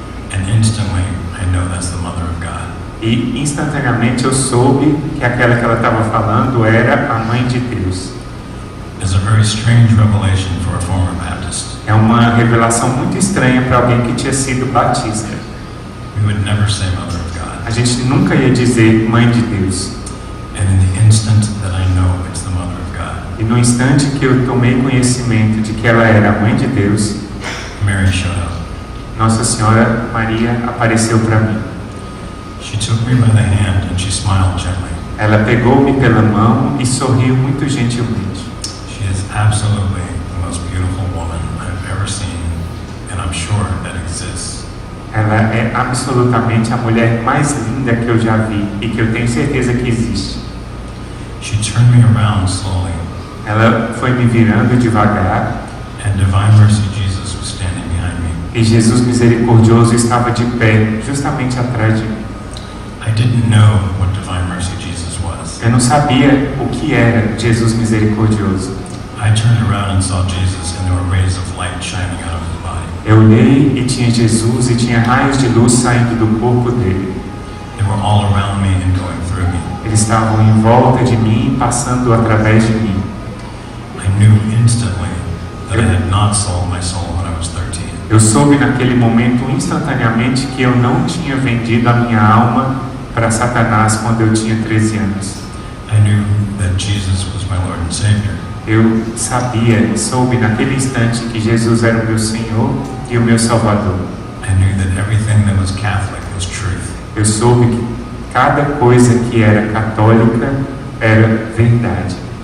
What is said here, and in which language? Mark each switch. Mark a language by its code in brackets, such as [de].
[en] And instantly, I know that's the Mother of God. [pt] E instantaneamente eu soube que aquela que ela estava falando era a Mãe de Deus. [en] It's a very strange revelation for a former Baptist. [pt] É uma revelação muito estranha para alguém que tinha sido batista. [en] We would never say Mother of God. [pt] A gente nunca ia dizer Mãe de Deus. [en] And in the instant that I know it's the Mother of God, [pt] E no instante que eu tomei conhecimento de que ela era a Mãe de Deus, [en] Mary showed up. [pt] Nossa Senhora Maria apareceu para mim. [en] She took me by the hand and she smiled gently. [pt] Ela pegou-me pela mão e sorriu muito gentilmente. [en] She is absolutely the most beautiful woman I've ever seen, and I'm sure that exists. [pt] Ela é absolutamente a mulher mais linda que eu já vi e que eu tenho certeza que existe. [en] She turned me around slowly, [pt] Ela foi me virando devagar [en] and Divine Mercy Jesus was standing behind me. [pt] e Jesus misericordioso estava de pé justamente atrás de mim. [en] I didn't know what Divine Mercy Jesus was. [pt] Eu não sabia o que era Jesus misericordioso. [en] I turned around and saw Jesus, and there were rays of light shining out of his body. [pt] Eu olhei e tinha Jesus e tinha raios de luz saindo do corpo dele. [en] They were all around me and going through me. [pt] Eles estavam em volta de mim, passando através de mim. [en] I knew instantly that I had not sold my soul when I was 13. [pt] Eu soube naquele momento instantaneamente que eu não tinha vendido a minha alma para Satanás quando eu tinha 13 anos. [en] I knew that Jesus was my Lord and Savior. [pt] Eu sabia, soube naquele instante que Jesus era o meu Senhor e o meu Salvador. [en] I knew that everything that was Catholic was truth. [pt] Eu soube que cada coisa que era católica era verdade.